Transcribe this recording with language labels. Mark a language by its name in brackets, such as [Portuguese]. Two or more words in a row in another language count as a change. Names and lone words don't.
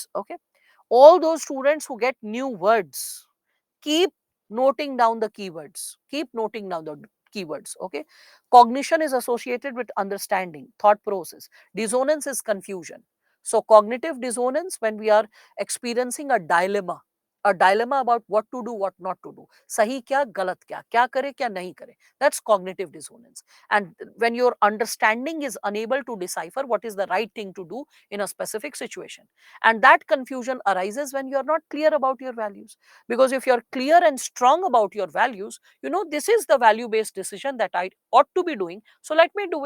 [English] Okay, all those students who get new words, keep noting down the keywords, keep noting down the keywords. Okay, cognition is associated with understanding, thought process. Dissonance is confusion. So cognitive dissonance, when we are experiencing a dilemma about what to do, what not to do, [Hindi] sahi kya, galat kya kare, kya nahi kare, [English] that's cognitive dissonance. And when your understanding is unable to decipher what is the right thing to do in a specific situation, and that confusion arises when you are not clear about your values. Because if you're clear and strong about your values, you know this is the value based decision that I ought to be doing, so let me do it.